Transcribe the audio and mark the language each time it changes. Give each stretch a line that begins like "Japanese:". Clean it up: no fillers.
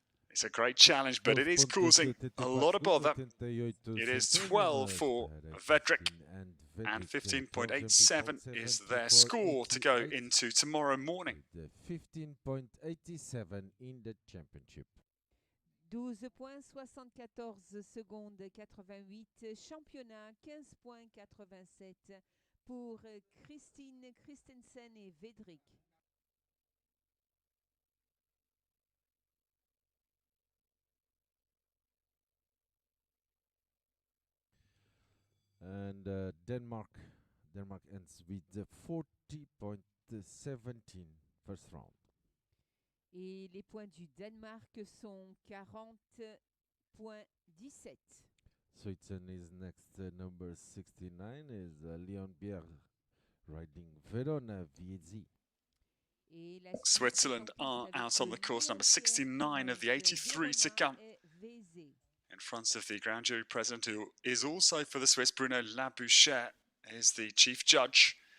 English: It's a great challenge, but it is causing a lot of bother. It is 12 for Vedrik, and 15.87 is their score to go into tomorrow morning. The 15.87 in the championship.
French: 12 points, 74 secondes 88, championnat 15.87 pour Christine Christensen et Vedrik.
English: And Denmark ends with the 40.17 first round.
French: Et les points du Danemark sont 40.17.
English: Switzerland is next, number 69 is Leon Bier riding Verona VZ.
French: Et la
English: Switzerland are out on the course, number 69 of the 83 to come. In front of the grand jury president, who is also for the Swiss, Bruno Labouchere, is the chief judge.